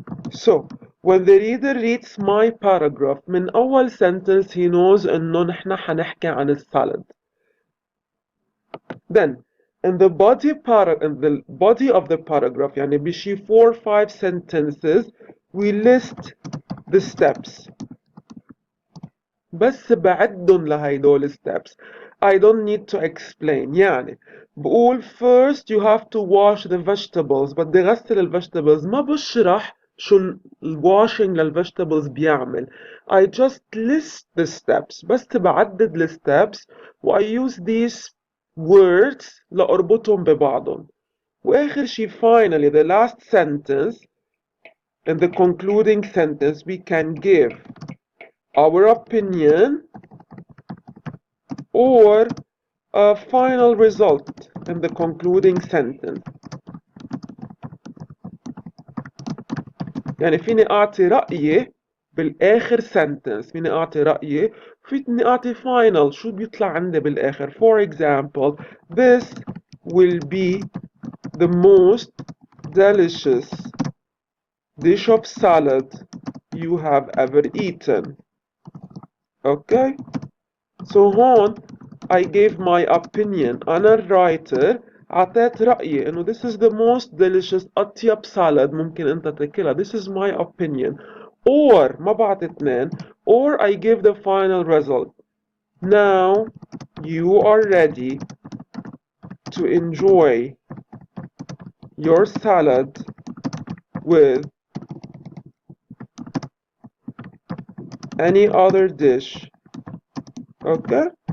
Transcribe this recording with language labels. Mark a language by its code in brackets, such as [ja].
[en] So, when the reader reads my paragraph [ar] من أول [en] sentence he knows [ar] إنه نحن حنحكي عن السالد. [en] Then, in the body of the paragraph [ar] يعني بشي [en] 4 or 5 sentences we list the steps. [ar] بس بعدهم لهيدول steps. [en] I don't need to explain. [ar] يعني بقول [en] first you have to wash the vegetables. [ar] بدي غسل ال vegetables. ما بشرح شو ال washing لل vegetables بيعمل. [en] I just list the steps. [ar] بس بعدد ال [en] steps و I use these words [ar] لأربطهم ببعضهم. وآخر شي [en] finally the last sentence in the concluding sentence we can give our opinion or a final result in the concluding sentence. [ar] يعني فيني أعطي رأيي بالآخر sentence، فيني أعطي رأيي، فيني أعطي final شو بيطلع عندي بالآخر. [en] For example, this will be the most delicious dish of salad you have ever eaten. Okay? So هون I gave my opinion. [ar] أنا الرايتر أعطيت رأيي إنه [en] this is the most delicious [ar] أطيب salad ممكن أنت تاكلها. [en] This is my opinion. [ar] Or ما بعطي اثنين. [en] Or I give the final result. Now you are ready to enjoy your salad with any other dish. Okay?